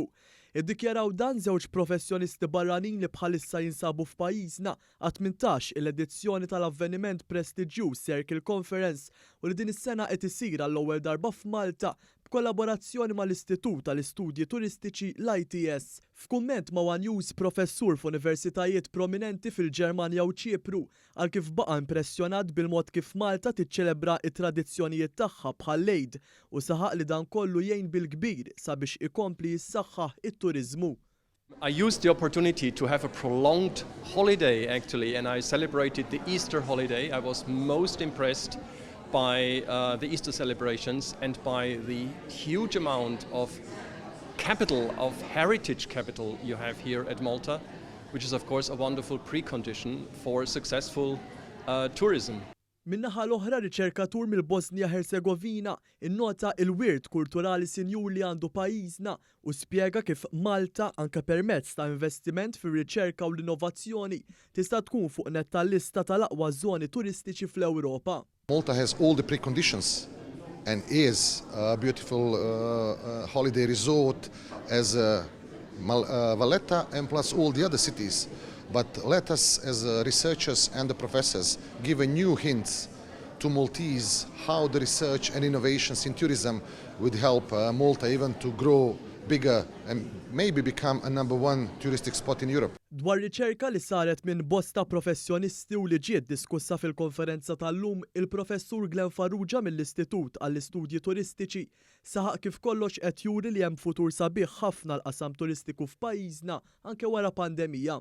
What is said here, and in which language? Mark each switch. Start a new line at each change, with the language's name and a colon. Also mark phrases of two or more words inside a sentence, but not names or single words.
Maltese: Iddikjaraw dan żewġ professjonisti barranin li bħalissa jinsabu f'pajjiżna għat-tmintax-il edizzjoni tal-avveniment prestiġjuż Fil-konferenza u li din is-sena qed isir għall-ewwel darba f'Malta b'kollaborazzjoni mal-Istitut tal-Istudji Turistiċi l-ITS. F'kumment ma' One News professur f'universitajiet prominenti fil-Ġermanja u Ċipru għal kif baqa' impressjonat bil-mod kif Malta tiċċelebra t-tradizzjonijiet tagħha bħall-Eid u saħaq li dan kollu jgħin bil-kbir sabiex ikompli jissaħħaħ it-turiżmu.
English: I used the opportunity to have a prolonged holiday actually, and I celebrated the Easter holiday. I was most impressed by the Easter celebrations and by the huge amount of heritage capital you have here at Malta, which is of course a wonderful precondition for successful tourism.
Maltese: Min-naħa l-oħra riċerkatur mill-Bosnia Herzegovina innota il-wirt kulturali sinjur li għandu pajjiżna u spjega kif Malta anke permezz ta' investiment fir-riċerka u l-innovazzjoni tista' tkun fuq net tal-lista tal-aqwa żoni turistiċi fl-Ewropa.
English: Malta has all the preconditions and is a beautiful holiday resort as Valletta and plus all the other cities. But let us, as researchers and the professors, give a new hint to Maltese how the research and innovations in tourism would help Malta even to grow bigger and maybe become a #1 touristic spot in Europe.
Maltese: Dwar riċerka li saret minn bosta professjonisti u li ġiet diskussa fil-konferenza tal-lum, il-professur Farrugia mill-Istitut għall-Istudji Turistiċi saħaq kif kollox qed juri li hemm futur sabiħ ħafna l-qasam turistiku f'pajjiżna anke wara pandemija.